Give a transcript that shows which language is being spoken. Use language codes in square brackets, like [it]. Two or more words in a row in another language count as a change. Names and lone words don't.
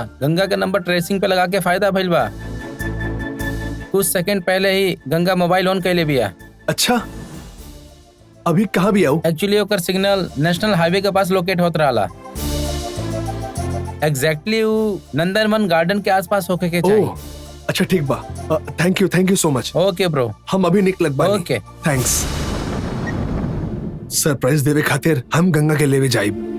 [bho] गंगा के [en] number tracing [bho] पे लगा के फायदा भइल बा। कुछ सेकंड पहले ही गंगा [en] mobile on [bho] कैले बिया। अच्छा, अभी कहाँ भी आऊ? एक्चुअली ओकर सिग्नल [en] national highway [bho] के पास लोकेट होत रहा। एग्जैक्टली वो नंदनवन गार्डन के आसपास होके के चाहिए। ओह, अच्छा ठीक बा। [en] thank you so much. OK bro. [bho] हम अभी निकलत बानी। ओके। थैंक्स। सरप्राइज देवे खातिर हम गंगा के लेवे जाइब।